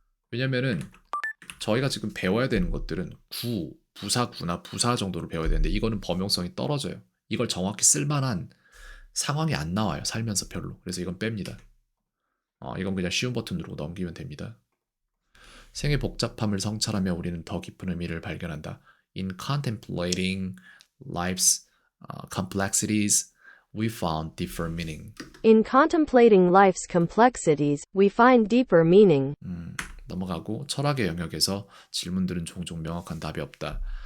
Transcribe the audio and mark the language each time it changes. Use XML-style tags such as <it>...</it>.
<ko>왜냐면은 저희가 지금 배워야 되는 것들은 부사구나 부사 정도로 배워야 되는데 이거는 범용성이 떨어져요. 이걸 정확히 쓸만한 상황이 안 나와요. 살면서 별로. 그래서 이건 뺍니다. 이건 그냥 쉬운 버튼 누르고 넘기면 됩니다. 생의 복잡함을 성찰하며 우리는 더 깊은 의미를 발견한다.</ko> <en>In contemplating life's complexities, we found deeper meaning. In contemplating life's complexities, we find deeper meaning.</en> <ko>넘어가고 철학의 영역에서 질문들은 종종 명확한 답이 없다.</ko>